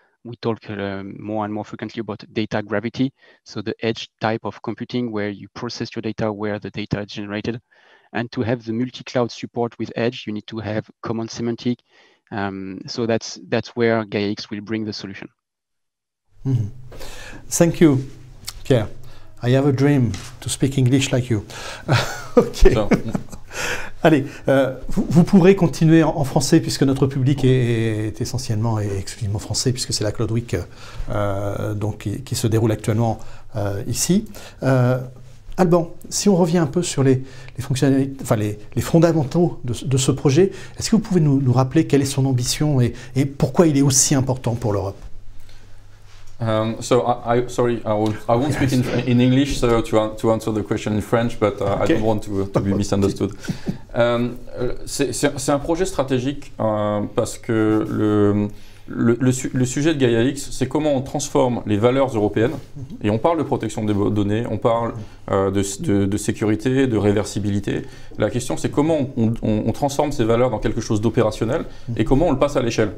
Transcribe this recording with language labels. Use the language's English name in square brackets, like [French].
[English] We talk more and more frequently about data gravity. So the edge type of computing where you process your data where the data is generated. And to have the multi-cloud support with Edge, you need to have common semantic. So that's where Gaia-X will bring the solution. Mm-hmm. Thank you, Pierre. I have a dream to speak English like you. OK. So. [French] Allez, vous pourrez continuer en français puisque notre public est essentiellement et exclusivement français puisque c'est la Cloud Week donc, qui se déroule actuellement ici. Alban, si on revient un peu sur les fonctionnalités, enfin les fondamentaux de ce projet, est-ce que vous pouvez nous rappeler quelle est son ambition et pourquoi il est aussi important pour l'Europe? [English] So sorry, I won't speak in English so to answer the question in French, but okay. I don't want to be misunderstood. [French] C'est un projet stratégique parce que le sujet de Gaia-X, c'est comment on transforme les valeurs européennes, et on parle de protection des données, on parle de sécurité, de réversibilité. La question, c'est comment on transforme ces valeurs dans quelque chose d'opérationnel et comment on le passe à l'échelle.